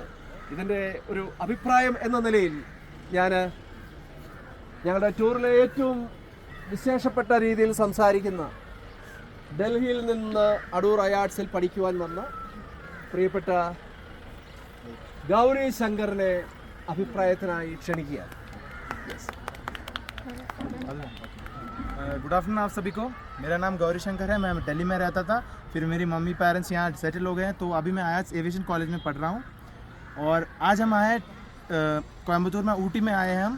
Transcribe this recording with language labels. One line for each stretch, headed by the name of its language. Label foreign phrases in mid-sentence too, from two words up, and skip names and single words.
Malayalam: ഇതിൻ്റെ ഒരു അഭിപ്രായം എന്ന നിലയിൽ ഞാൻ ഞങ്ങളുടെ ടൂറിലെ ഏറ്റവും വിശേഷപ്പെട്ട രീതിയിൽ സംസാരിക്കുന്ന, ഡൽഹിയിൽ നിന്ന് അടൂർ അയാട്സിൽ പഠിക്കുവാൻ വന്ന പ്രിയപ്പെട്ട ഗൗരി ശങ്കറിനെ അഭിപ്രായത്തിനായി ക്ഷണിക്കുകയാണ്.
English: good afternoon
Hindi: आप सभी को. मेरा नाम गौरी शंकर है. मैं दिल्ली में रहता था, फिर मेरी मम्मी पेरेंट्स यहाँ सेटल हो गए हैं, तो अभी मैं आयाट्स एविएशन कॉलेज में पढ़ रहा हूँ. और आज हम आए कोयम्बतूर में, ऊटी में आए हैं.